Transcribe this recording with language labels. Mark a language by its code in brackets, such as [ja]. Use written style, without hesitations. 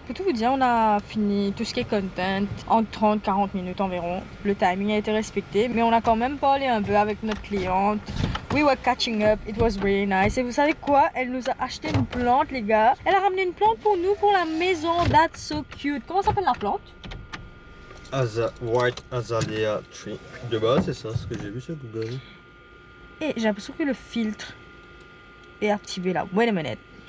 [fr] Pour tout vous dire, on a fini tout ce qui est content en 30-40 minutes environ. Le timing a été respecté, mais on a quand même parlé un peu avec notre cliente. [en] We were catching up, it was really nice. [fr] Et vous savez quoi? Elle nous a acheté une plante, les gars. Elle a ramené une plante pour nous, pour la maison. [en] That's so cute. [fr] Comment s'appelle la plante? [en] White Azalea Tree. [fr] De base, c'est ça ce que j'ai vu sur Google. Et j'ai l'impression que le filtre est activé là. [en] Wait a minute.